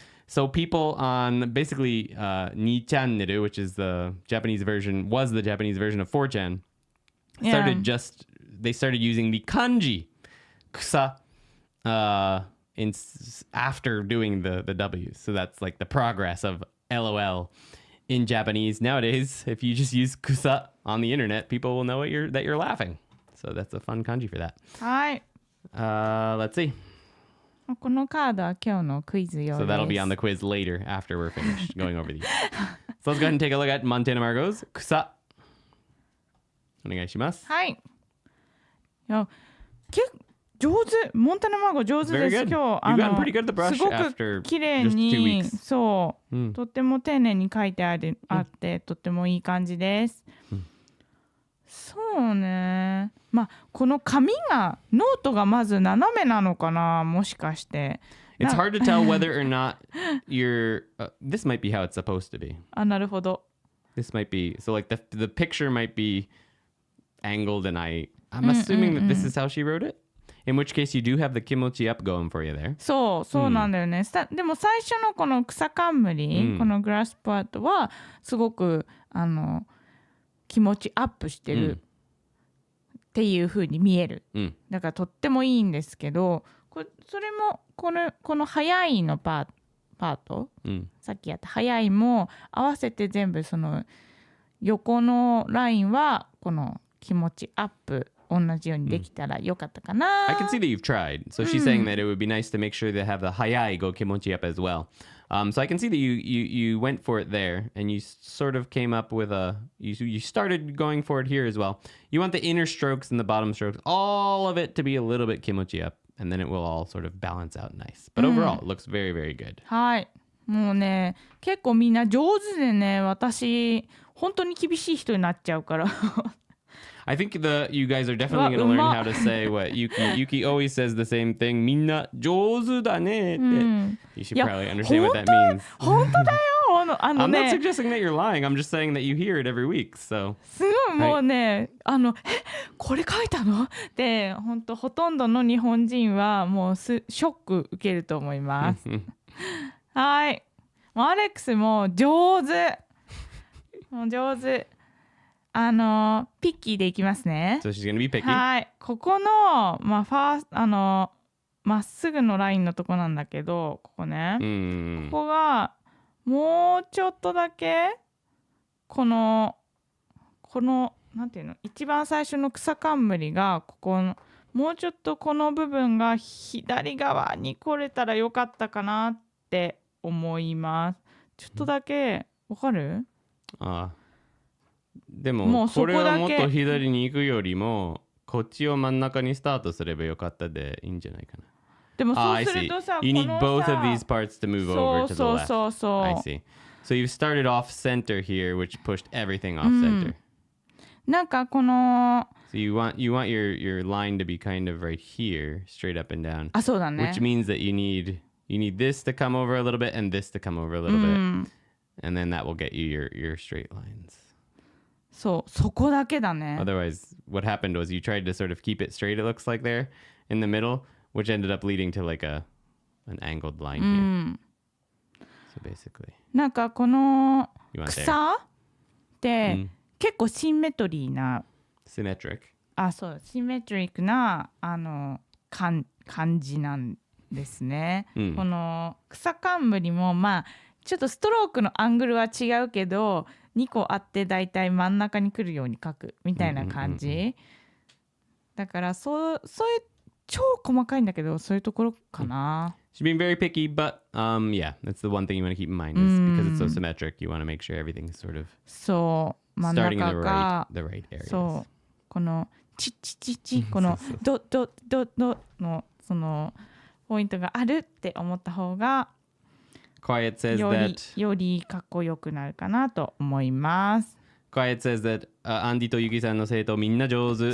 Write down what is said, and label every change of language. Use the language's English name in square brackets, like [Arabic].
[English] So people on basically 2 channel, which is the Japanese version of 4chan, they started using the kanji kusa after doing the W. So that's like the progress of LOL in Japanese. Nowadays, if you just use kusa on the internet, people will know that you're laughing. So that's a fun kanji for that. [Japanese] はい。 [English] Let's see. [Japanese] このカードは今日のクイズ用 [English] So [Japanese] です。 [English] that'll be on the quiz later after we're finished going over these. So let's go ahead and take a look at Montana Margot's kusa. [Japanese] お願いします。はい。いや、上手。モンタナマーゴ上手です。今日 [English] You've gotten pretty good at the brush [Japanese] すご [English] after [Japanese] く綺麗 [English] just 2 [Japanese] に [English] weeks. [Japanese] そう、うんとっても丁寧に書いてあってとってもいい感じです。そうね。まあこの紙がノートがまず斜めなのかな、もしかして。 [English] It's hard to tell whether or not this might be how it's supposed to be. [Japanese] あ、なるほど。 [English] This might be so like the picture might be angled, and I'm assuming that this is how she wrote it. In which case you do have the kimochi up going for you there. [Japanese] そうなんだよね。でも最初のこの草冠、このグラスパートはすごく気持ちアップしてるっていう風に見える。だからとってもいいんですけど、それもこの速いのパート、さっきやった速いも合わせて全部その横のラインはこの気持ちアップ同じようにできたらよかったかな。 [English] I can see that you've tried. So she's saying that it would be nice to make sure to have the hayai go kimochi up as well. So I can see that you went for it there, and you sort of came up with you started going for it here as well. You want the inner strokes and the bottom strokes, all of it to be a little bit kimochi up, and then it will all sort of balance out nice. But overall, it looks very, very good. [Japanese] はい。もうね、結構みんな上手でね、私本当に厳しい人になっちゃうから。 [English] I think you guys are definitely going to learn how to say what Yuki always says the same thing. [Japanese] みんな上手だねって。 [English] You should probably understand what that means. [Japanese] 本当だよ。 [English] I'm not suggesting that you're lying. I'm just saying that you hear it every week. So [Japanese] すごいもうね、これ書いたのって本当ほとんどの日本人はもうショック受けると思います。はい。アレックスも上手。もう上手。ピッキーでいきますね。 [English] So she's gonna be picky. [Japanese] はい。ここのまっすぐのラインのとこなんだけど、ここね。ここがもうちょっとだけこのなんていうの、一番最初の草冠がここのもうちょっとこの部分が左側に来れたらよかったかなって思います。ちょっとだけわかる？でもこれはもっと左に行くよりもこっちを真ん中にスタートすればよかったでいいんじゃないかな。でもそうするとさ、 [English] You need both of these parts to move over to the left. [Japanese] そう。 [English] I see. So you've started off center here, which pushed everything off center. [Japanese] なんかこの [English] So you want your line to be kind of right here, straight up and down. [Japanese] あ、そうだね。 [English] Which means that you need this to come over a little bit and this to come over a little bit. And then that will get you your straight lines. [Japanese] そこだけだね。 [English] Otherwise, what happened was you tried to sort of keep it straight, it looks like there in the middle, which ended up leading to like an angled line here. So basically. [Japanese] なんかこの草って結構シンメトリーな。 [English] Symmetric. [Japanese] そう、シンメトリックな感じなんですね。この草冠もちょっとストロークのアングルは違うけど2個あってだいたい真ん中に来るように書くみたいな感じ。だからそういう超細かいんだけどそういうところかな。 [English] She's being very picky, but yeah, that's the one thing you want to keep in mind is because it's so symmetric, you want to make sure everything's sort of [Japanese] そう真ん中が [English] the right areas. [Japanese] そうこのこのドのそのポイントがあるって思った方が [English] Quiet says that [Japanese] よりかっこよくなるかなと思います。 [English] Quiet says that [Japanese] Andy と Yuki さんの生徒みんな上手。